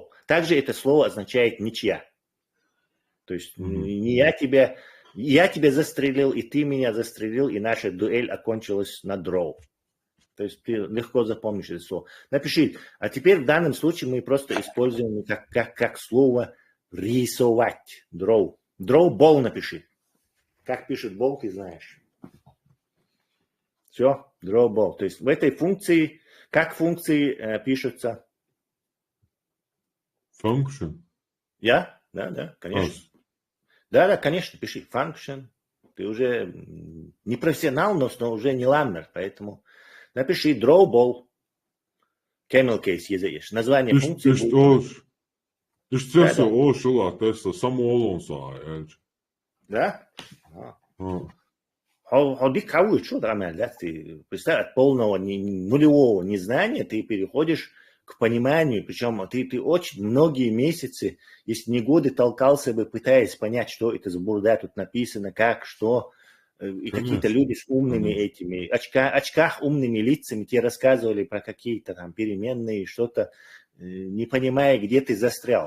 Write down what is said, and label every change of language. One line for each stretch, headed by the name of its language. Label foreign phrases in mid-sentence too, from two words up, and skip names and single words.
Russian: Также это слово означает ничья. То есть не я тебя застрелил, и ты меня застрелил, и наша дуэль окончилась на draw. То есть ты легко запомнишь это слово. Напиши. А теперь в данном случае мы просто используем как слово рисовать.
English: Draw. Draw ball
Russian: напиши. Как пишет ball, ты знаешь. Все,
English: draw ball.
Russian: То есть в этой функции, как функции пишутся? Function. Да, конечно. Да, конечно, пиши function. Ты уже не профессионал, но уже не ламмер, поэтому напиши
English: draw ball. Camel case
Russian: язык. Название функции. Да? Ходи кого, что там, да, ты представь, от полного нулевого незнания ты переходишь к пониманию, причем ты очень многие месяцы, если не годы, толкался бы, пытаясь понять, что это за бурда тут написано, как, что, и какие-то люди с умными этими, очках умными лицами тебе рассказывали про какие-то там переменные, что-то, не понимая, где ты застрял.